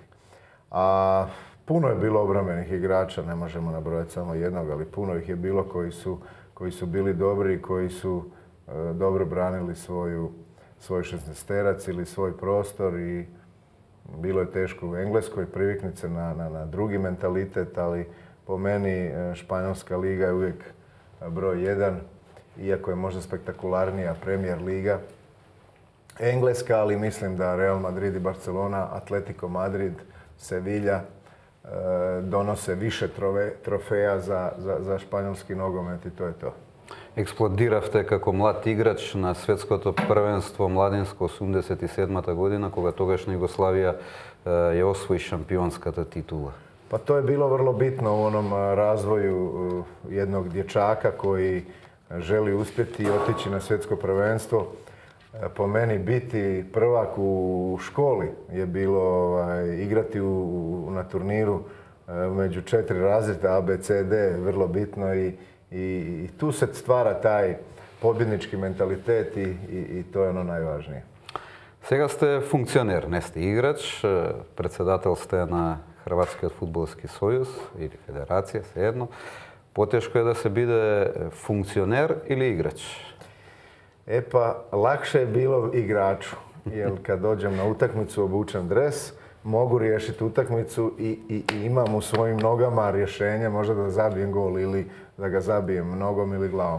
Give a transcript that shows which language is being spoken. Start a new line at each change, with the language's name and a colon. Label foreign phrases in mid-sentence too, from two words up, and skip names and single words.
Croatian: A puno je bilo obrambenih igrača, ne možemo nabrojati samo jednog, ali puno ih je bilo koji su bili dobri i koji su dobro branili svoj šesnesterac ili svoj prostor i bilo je teško u Engleskoj, priviknut se na drugi mentalitet, ali po meni Španjolska liga je uvijek broj 1, iako je možda spektakularnija Premier liga. Engleska, ali mislim da Real Madrid i Barcelona, Atletico Madrid, Sevilla donose više trofeja za španjolski nogomet i to je to.
Macedonian: Експлодиравте како млад играч на светското првенство младинско 87-та година, кога тогашна Југославија ја освои шампионската титула.
Croatian: Pa to je bilo vrlo bitno u onom razvoju jednog dječaka koji želi uspjeti i otići na svjetsko prvenstvo. Po meni biti prvak u školi je bilo igrati na turniru među 4 razreda A, B, C, D, vrlo bitno i tu se stvara taj pobjednički mentalitet i to je ono najvažnije.
Macedonian: Сега сте функционер, не сте играч, председател сте на Хрватскиот фудбалски сојуз или федерација, сеедно. Потешко је да се биде функционер или играч?
Croatian: E pa, lakše je bilo igraču, jer kad dođem na utakmicu obučem dres, mogu riješiti utakmicu i imam u svojim nogama rješenje, možda da zabijem gol ili da ga zabijem nogom ili glavom.